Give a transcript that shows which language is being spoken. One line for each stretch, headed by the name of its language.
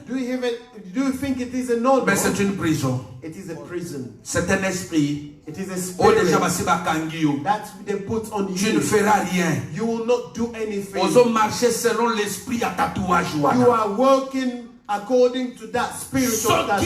English: Do you think it is an honor?
French: Mais c'est une prison.
English: It is a prison.
French: C'est un esprit.
English: It is a spirit that they put on you.
French: Tu ne feras rien.
English: You will not do anything.
French: Marcher selon l'esprit à tatouage.
English: You are working according to that spirit of tattoo.